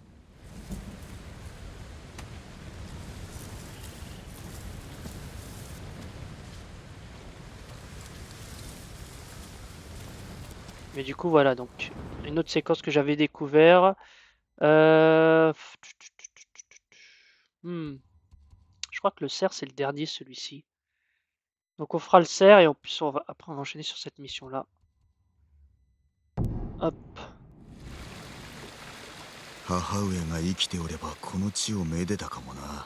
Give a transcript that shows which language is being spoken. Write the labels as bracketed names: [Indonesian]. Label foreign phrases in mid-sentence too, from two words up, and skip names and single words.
[French] Mais du coup, voilà, donc une autre séquence que j'avais découvert. Je crois que le cerf, c'est le dernier, celui-ci. Donc on fera le cerf et en plus, après, on va enchaîner sur cette mission-là. Hop. [Japanese] 母上が生きておればこの地をめでたかもな。